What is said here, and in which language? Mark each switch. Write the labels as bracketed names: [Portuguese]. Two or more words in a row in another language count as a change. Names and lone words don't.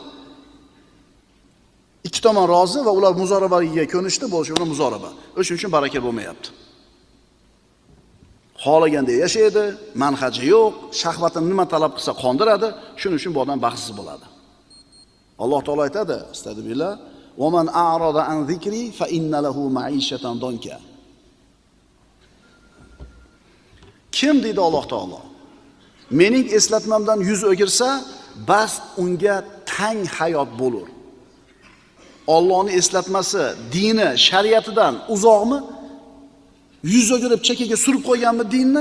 [Uzbek] Ikki tomon rozi va ular muzorabaga ko'nishdi, bo'lishi bilan muzoraba. O'shuning uchun baraka bo'lmayapti. Xohlaganda yashaydi, manhaji yo'q, shahvatini nima talab qilsa qondiradi, shuning uchun bu odam baxtsiz bo'ladi. Alloh taolo aytadi: [Arabic] "أستغفر الله، ومن أعرض عن ذكري فإن له معيشة ضنكا." [Uzbek] Kim deydi Alloh taolo? Mening eslatmamdan yuz o'girsa, bas unga tang hayot bo'lur. Allohning eslatmasi, dini, shariatidan uzoqmi? Yuz o'girib chekkaga surib qo'yganmi dinni?